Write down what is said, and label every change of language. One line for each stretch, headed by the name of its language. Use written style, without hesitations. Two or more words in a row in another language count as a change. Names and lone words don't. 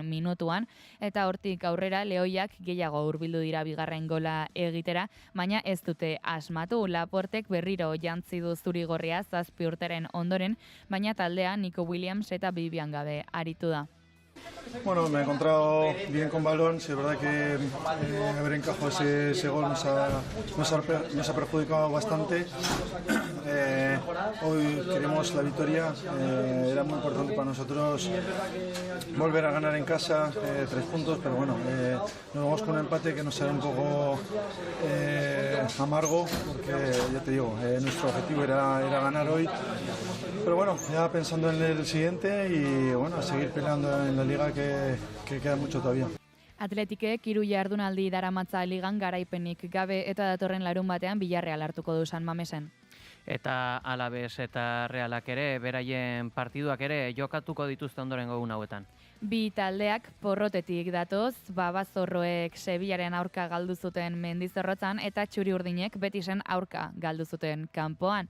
Basque: minutuan eta hortik aurrera Lehoiak gehiago hurbildu dira 2. gola egitera, baina ez dute asmatu. Laportek berriro jantzi du zurigorria 7 urteren ondoren, baina taldea Nico Williams eta Vivian gabe aritu da.
Spanish: Bueno, me he encontrado bien con balón, sí, es verdad que haber encajado ese gol nos ha perjudicado bastante. Hoy queremos la victoria, era muy importante para nosotros volver a ganar en casa, 3 puntos, pero bueno, nos vamos con un empate que nos sale un poco amargo, porque ya te digo, nuestro objetivo era ganar hoy. Pero bueno, ya pensando en el siguiente y bueno, a seguir peleando en la liga que queda mucho todavía.
Basque: Atletikek 3 jardunaldi daramatza ligan garaipenik gabe eta datorren larun batean Villarreal hartuko du San Mamesen. Eta Alaves eta Realak ere, beraien partiduak ere jokatuko dituzte ondorengo egun hauetan. Bi taldeak porrotetik datoz, Babazorroek Sevillaren aurka galdu zuten Mendizorrotzan eta Txuri-Urdinek Betisen aurka galdu zuten kanpoan.